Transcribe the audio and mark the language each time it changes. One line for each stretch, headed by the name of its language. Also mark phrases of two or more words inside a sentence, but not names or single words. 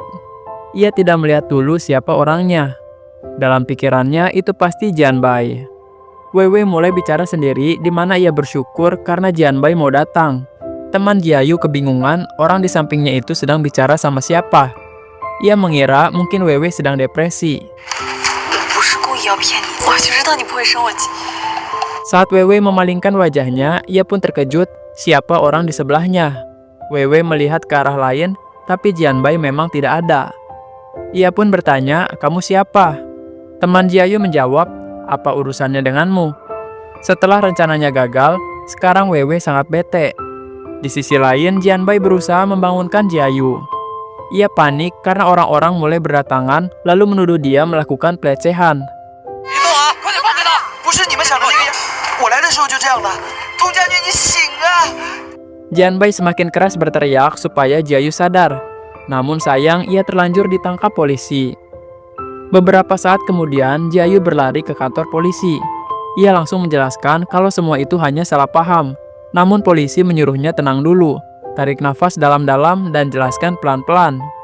Indonesian: Ia tidak melihat dulu siapa orangnya. Dalam pikirannya itu pasti Jianbai. Weiwei mulai bicara sendiri di mana ia bersyukur karena Jianbai mau datang. Teman Jiayu kebingungan orang di sampingnya itu sedang bicara sama siapa. Ia mengira mungkin Weiwei sedang depresi.
Chinese: 我不是故意要骗你，我就知道你不会生我气。
Indonesian: Saat Weiwei memalingkan wajahnya, ia pun terkejut siapa orang di sebelahnya. Wewe melihat ke arah lain, tapi Jianbai memang tidak ada. Ia pun bertanya, "Kamu siapa?" Teman Jiayu menjawab, "Apa urusannya denganmu?" Setelah rencananya gagal, sekarang Wewe sangat bete. Di sisi lain, Jianbai berusaha membangunkan Jiayu. Ia panik karena orang-orang mulai berdatangan lalu menuduh dia melakukan pelecehan.
Chinese: 别动啊！快点放开他！不是你们想的那个样，我来的时候就这样的。佟将军，你醒啊！
Indonesian: Jianbai semakin keras berteriak supaya Jiayu sadar. Namun sayang, ia terlanjur ditangkap polisi. Beberapa saat kemudian, Jiayu berlari ke kantor polisi. Ia langsung menjelaskan kalau semua itu hanya salah paham. Namun polisi menyuruhnya tenang dulu, tarik nafas dalam-dalam dan jelaskan pelan-pelan.